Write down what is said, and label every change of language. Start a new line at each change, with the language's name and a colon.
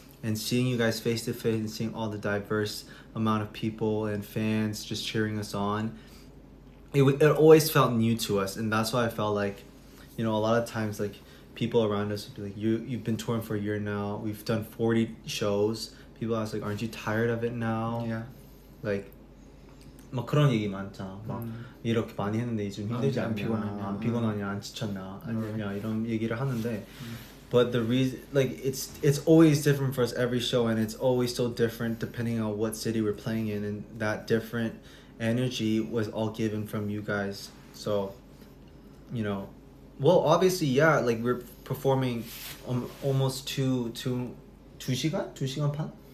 English: And seeing you guys face to face and seeing all the diverse amount of people and fans just cheering us on, it always felt new to us. And that's why I felt like, you know, a lot of times like people around us would be like, you've been touring for a year now, we've done 40 shows. People ask like, aren't you tired of it now? Yeah.
Korean: Like 막 그런 얘기 많잖아. 막 이렇게 많이 했는데 좀 힘들지 않냐? 안 피곤하냐? 안 지쳤냐? 아니냐? 이런 얘기를 하는데
English: but the reason, like, it's always different for us every show, and it's always so different depending on what city we're playing in, and that different energy was all given from you guys. So, you know, well, obviously, yeah, like we're performing almost
Korean: 2시간 반?